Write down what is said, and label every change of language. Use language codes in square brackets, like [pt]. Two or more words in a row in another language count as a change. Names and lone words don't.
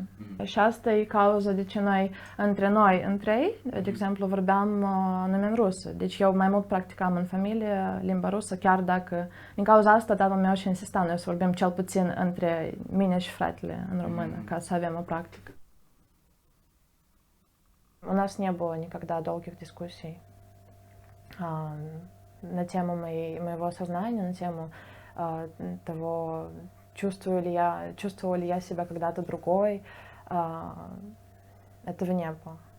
[ro] Și asta e cauza de ce noi, între ei, de exemplu, vorbeam numai în rusă. Deci eu mai mult practicam în familie limba rusă, chiar dacă, din cauza asta, tatăl meu și insista noi să vorbim cel puțin între mine și fratele în română, ca să avem o practică. [ru] У нас не было никогда долгих дискуссий на тему моего сознания, на тему того, чувствовала ли я себя когда-то другой. Этого не было.